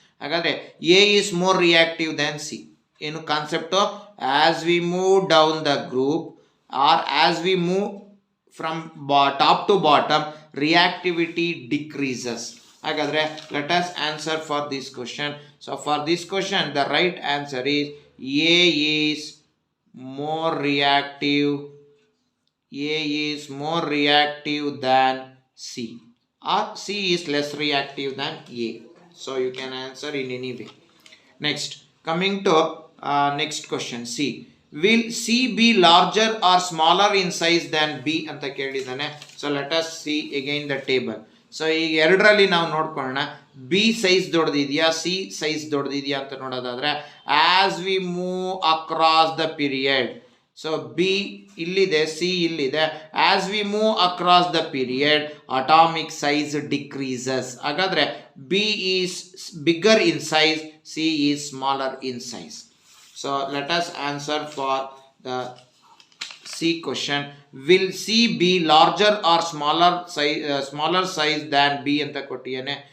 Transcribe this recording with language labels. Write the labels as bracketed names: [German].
[Kannada] ಹಾಗಾದರೆ [English] A is more reactive than C. [Kannada] ಏನು concept? [English] As we move down the group or as we move from top to bottom, reactivity decreases. [Kannada] Hagadre, [English] let us answer for this question. So for this question, the right answer is A is more reactive. A is more reactive than C, or C is less reactive than A. So you can answer in any way. Next, coming to next question, C. Will C be larger or smaller in size than B [Kannada] ಅಂತ ಕೇಳಿದಾನೆ. [English] So let us see again the table. [Kannada] So ಈಗ ಎರಡರಲ್ಲಿ ನಾವು ನೋಡ್ಕೊಳ್ಳೋಣ, B size ದೊಡ್ಡದಿದೆಯಾ, C size ದೊಡ್ಡದಿದೆಯಾ ಅಂತ ನೋಡೋದಾದ್ರೆ, [English] as we move across the period, [Kannada] so B ಇಲ್ಲಿದೆ, C ಇಲ್ಲಿದೆ, [English] As we move across the period atomic size decreases. [Kannada] ಹಾಗಾದ್ರೆ [English] B is bigger in size, C is smaller in size. So let us answer for the C question. Will C be larger or smaller size than B [Kannada] anta kottiyane.